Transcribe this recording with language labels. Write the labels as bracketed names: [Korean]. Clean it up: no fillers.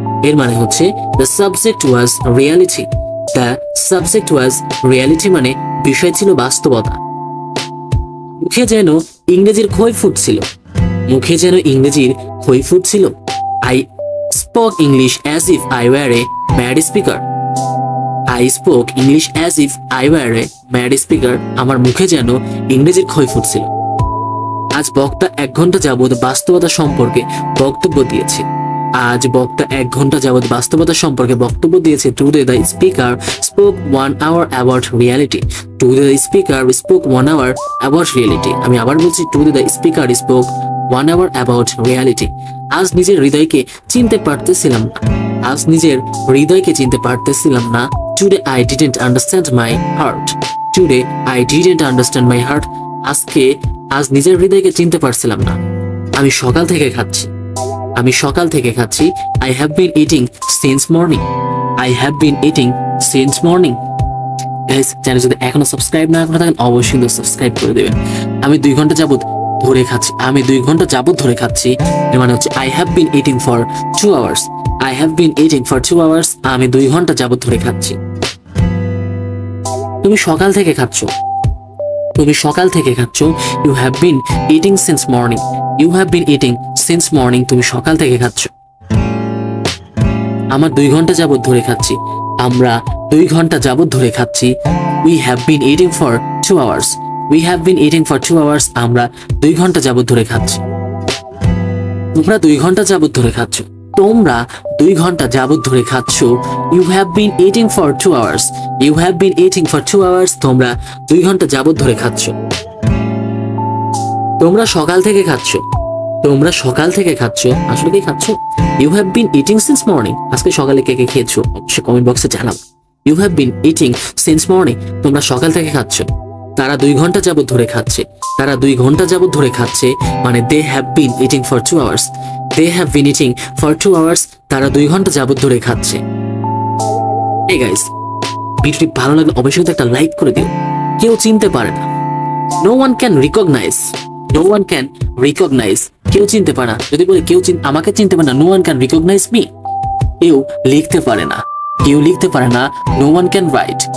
[Bangla] এর মানে হচ্ছে [English] The subject was reality. The subject was reality [Bangla] মানে বিষয় ছিল বাস্তবতা। মুখে যেন ইংরেজির খই ফুটছিল। মুখে যেন ইংরেজির খই ফুটছিল। [English] I spoke English as if I were a mad speaker. I spoke English as if I were a mad speaker. [Bangla] আমার মুখে যেন ইংরেজির খই ফুটছিল। আজ বক্তা 1 ঘন্টা যাবত বাস্তবতা সম্পর্কে বক্তব্য দিয়েছে। আজ বক্তা 1 ঘন্টা যাবত বাস্তবতা সম্পর্কে বক্তব্য দিয়েছে। [English] Today the speaker spoke 1 hour about reality. Today the speaker spoke 1 hour about reality. [Bangla] আমি আবার বলছি, [English] Today the speaker spoke 1 hour about reality. [Bangla] আজ নিজের হৃদয়কে চিনতে পারতেছিলাম না। আজ নিজের হৃদয়কে চিনতে পারতেছিলাম না। [English] Today I didn't understand my heart. Today I didn't understand my heart. [Bangla] আজ নিজের হৃদয়কে চিনতে পারছিলাম না। আমি সকাল থেকে খাচ্ছি। আমি সকাল থেকে খাচ্ছি। [English] I have been eating since morning. I have been eating since morning. [Bangla] Guys, channel যদি এখনো সাবস্ক্রাইব না করে থাকেন, অবশ্যই সাবস্ক্রাইব করে দেবেন। আমি 2 ঘন্টা যাবত ধরে খাচ্ছি। আমি 2 ঘন্টা যাবত ধরে খাচ্ছি। এর মানে হচ্ছে [English] I have been eating for 2 hours. I have been eating for 2 hours. [Bangla] আমি 2 ঘন্টা যাবত ধরে খাচ্ছি। তুমি সকাল থেকে খাচ্ছ। তুমি সকাল থেকে খাচ্ছ। [English] You have been eating since morning. You have been eating since morning. [Bangla] তুমি সকাল থেকে খাচ্ছ। আমরা 2 ঘন্টা যাবত ধরে খাচ্ছি। আমরা 2 ঘন্টা যাবত ধরে খাচ্ছি। [English] We have been eating for 2 hours. We have been eating for 2 hours. [Bangla] আমরা 2 ঘন্টা যাবত ধরে খাচ্ছি। তোমরা 2 ঘন্টা যাবত ধরে খাচ্ছ। তোমরা 2 ঘন্টা যাবত ধরে খাচ্ছ। [English] You have been eating for 2 hours. You have been eating for 2 hours. [Bangla] তোমরা 2 ঘন্টা যাবত ধরে খাচ্ছ। তোমরা সকাল থেকে খাচ্ছ। তোমরা সকাল থেকে খাচ্ছ। আসলে কি খাচ্ছ? [English] You have been eating since morning. [Bangla] আজকে সকালে কে কে খেয়েছো অবশ্যই কমেন্ট বক্সে জানাও। [English] You have been eating since morning. [Bangla] তোমরা সকাল থেকে খাচ্ছ। তারা 2 ঘন্টা যাবত ধরে খাচ্ছে। তারা 2 ঘন্টা যাবত ধরে খাচ্ছে মানে [English] they have been eating for 2 hours. They have been eating for 2 hours. [Bangla] তারা 2 ঘন্টা যাবত ধরে খাচ্ছে। [English] Hey guys, [Bangla] ভিডিওটি ভালো লাগলে অবশ্যই একটা লাইক করে দিও। কেউ চিনতে পারে না। [English] No one can recognize. [Bangla] No one can recognize. কেউ চিনতে পারে না। যদি বলি কেউ আমাকে চিনতে পারে না, [English] no one can recognize me. [Bangla] কেউ লিখতে পারে না। কেউ লিখতে পারে না। [English] No one can write.